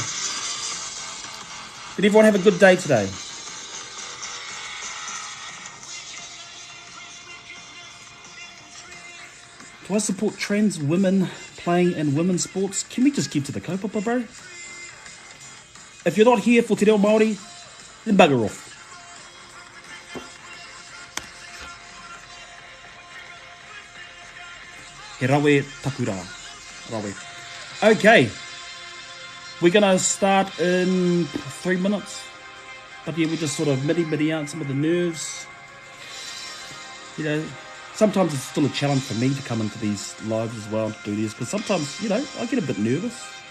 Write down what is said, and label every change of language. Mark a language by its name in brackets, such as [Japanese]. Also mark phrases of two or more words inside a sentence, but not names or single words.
[English] Did everyone have a good day today? Do I support trans women playing in women's sports? Can we just keep to the kaupapa, bro? If you're not here for [Māori] te reo Māori, [English] then bugger off. [Māori] He rawe takura. Rawe. [English] Okay. We're going to start in 3 minutes. But yeah, we just sort of midi out some of the nerves. you know, sometimes it's still a challenge for me to come into these lives as well, to do these, because sometimes, you know, I get a bit nervous.